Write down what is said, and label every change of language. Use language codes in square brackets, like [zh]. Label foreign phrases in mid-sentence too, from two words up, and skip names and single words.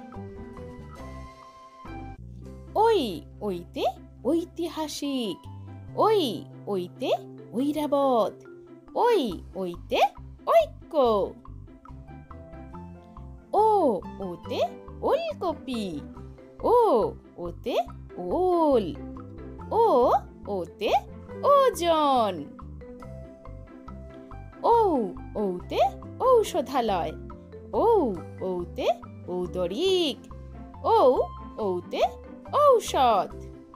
[bn] ওই ওইতে ঐতিহাসিক, ওই ওইতে ঐরাবত, ওই ওইতে ঐক্য। ও ওতে ওলকপি, ও ওতে ওল, ও ওতে ওজন। ঔ ঔতে ঔষধালয়, ঔ ঔতে ঔদরিক, ঔ ঔতে ঔষধ।